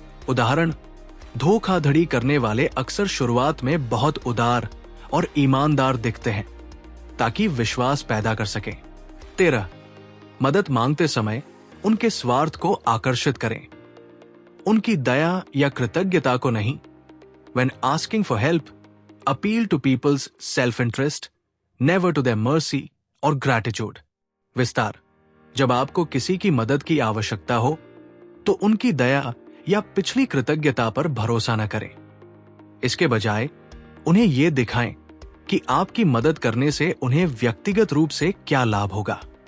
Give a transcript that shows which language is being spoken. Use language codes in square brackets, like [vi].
[hi] उदाहरण, धोखाधड़ी करने वाले अक्सर शुरुआत में बहुत उदार और ईमानदार दिखते हैं ताकि विश्वास पैदा कर सकें। 13. मदद मांगते समय उनके स्वार्थ को आकर्षित करें, उनकी दया या कृतज्ञता को नहीं। [en] When asking for help, appeal to people's self-interest, never to their mercy or gratitude. [hi] विस्तार, जब आपको किसी की मदद की आवश्यकता हो तो उनकी दया या पिछली कृतज्ञता पर भरोसा न करें। इसके बजाय उन्हें यह दिखाएं कि आपकी मदद करने से उन्हें व्यक्तिगत रूप से क्या लाभ होगा।